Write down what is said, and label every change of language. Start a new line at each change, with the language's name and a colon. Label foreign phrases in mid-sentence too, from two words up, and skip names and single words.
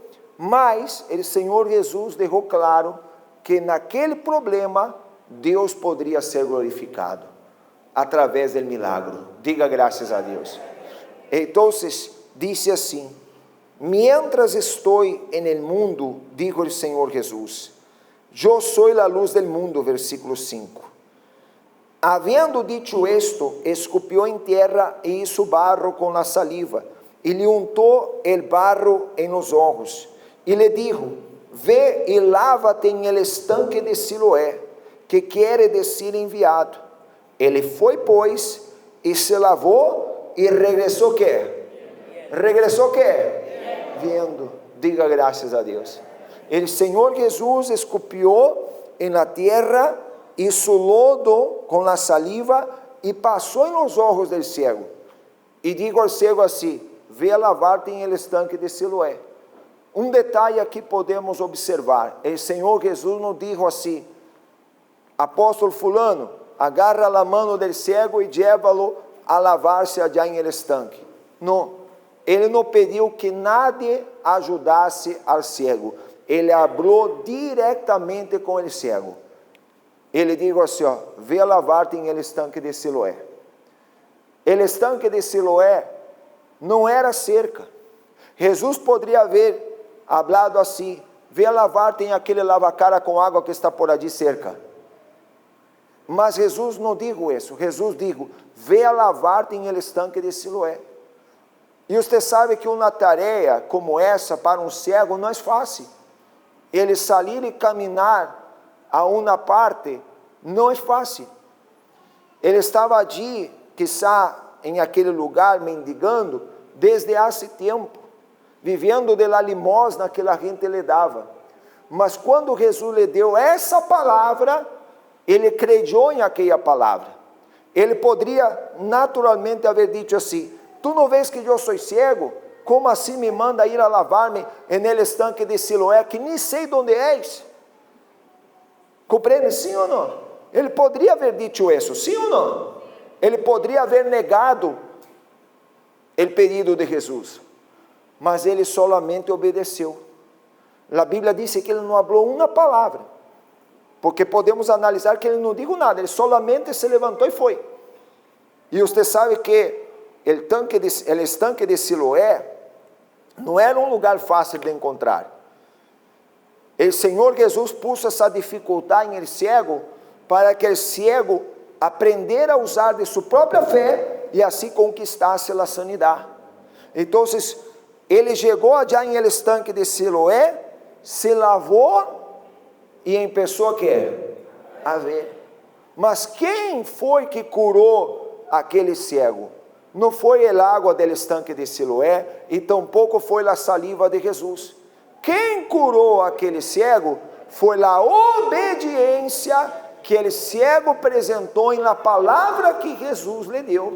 Portuguese: Mas o Senhor Jesus deixou claro que naquele problema Deus poderia ser glorificado através do milagre. Diga graças a Deus. Então, disse assim: Mientras estou
Spanish: en el mundo, dijo el Senhor Jesus, yo soy la luz del mundo, versículo 5. Havendo dicho esto, escupió en tierra e hizo barro con la saliva, y le untó el barro en los ojos, y le dijo: ve y lávate en el estanque de Siloé, que quiere decir enviado.
Portuguese: Ele foi, pois, e se lavou, e regressou quê? Regressou quê? Viendo. Diga graças a Deus.
Spanish: El Senhor Jesus escupió en la tierra, hizo lodo con la saliva y pasó en los ojos del ciego. Y digo al ciego así: ve a lavarte en el estanque de Siloé.
Portuguese: Um detalhe aqui podemos observar. O Senhor Jesus nos dijo assim: apóstolo fulano,
Spanish: agarra la mano del ciego e llévalo a lavar-se allá en el estanque.
Portuguese: Não. Ele não pediu que nadie ajudasse
Spanish: al ciego.
Portuguese: Ele falou diretamente com o ciego. Ele dijo assim: ó,
Spanish: ve a lavarte em el estanque de Siloé.
Portuguese: El estanque de Siloé não era cerca. Jesus poderia haver hablado assim: ve a lavarte em aquele lavacara com água que está
Spanish: por allí cerca.
Portuguese: Mas Jesus não dijo isso.
Spanish: Jesus dijo: ve a lavarte em el estanque de Siloé.
Portuguese: E você sabe que uma tarefa como essa para um cego não é fácil. Ele sair e caminhar a uma parte não é fácil. Ele estava ali, quizá em aquele lugar, mendigando, desde há tempo, vivendo
Spanish: de la limosna
Portuguese: que a gente lhe dava. Mas quando Jesus lhe deu essa palavra, ele creu em aquela palavra. Ele poderia naturalmente haver dito assim: tu não vês que eu sou cego? Como assim me manda ir a lavar-me en estanque de Siloé, que nem sei onde és? Compreende, sim ou não? Ele poderia haver dito isso, sim ou não? Ele poderia haver negado o pedido de Jesus, mas ele solamente obedeceu. A Bíblia diz que ele não falou uma palavra, porque podemos analisar que ele não disse nada, ele solamente se levantou e foi. E você sabe que o estanque de Siloé não era um lugar fácil de encontrar. O Senhor Jesus pôs essa dificuldade em
Spanish: el ciego,
Portuguese: para que o ciego aprendera a usar de sua própria fé e assim conquistasse a sanidade. Então, ele chegou allá em el estanque de Siloé, se lavou e começou a ver. Mas quem foi que curou aquele cego? Não foi a água do estanque de Siloé, e tampouco foi a saliva de Jesus. Quem curou aquele cego foi a obediência que o cego apresentou na palavra que Jesus lhe deu.